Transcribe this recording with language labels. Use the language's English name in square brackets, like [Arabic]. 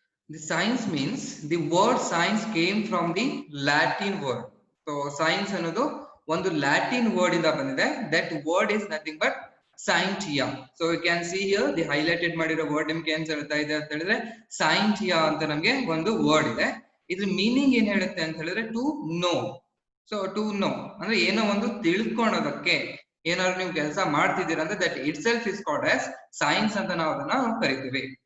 [English] The science means, the word science came from the Latin word. [Kannada] So science ಅನ್ನೋದು ಒಂದು Latin word ಇಂದ ಬಂದಿದೆ. [English] That word is nothing but scientia. So you can see here the highlighted [Kannada] ಮಾಡಿರೋ word ನಿಮ್ಗೆ ಏನ್ ಹೇಳ್ತಾ ಇದೆ ಅಂತ ಹೇಳಿದ್ರೆ scientia ಅಂತ ನಮ್ಗೆ ಒಂದು ವರ್ಡ್ ಇದೆ. ಇದ್ರ ಮೀನಿಂಗ್ ಏನ್ ಹೇಳುತ್ತೆ ಅಂತ ಹೇಳಿದ್ರೆ to know. So to know ಅಂದ್ರೆ ಏನೋ ಒಂದು ತಿಳ್ಕೊಳೋದಕ್ಕೆ, ಏನಾದ್ರು ನೀವು ಕೆಲಸ ಮಾಡ್ತಿದ್ದೀರಾ ಅಂದ್ರೆ [English] that itself is called as science [Kannada] ಅಂತ ನಾವು ಅದನ್ನ ಕರಿತೀವಿ.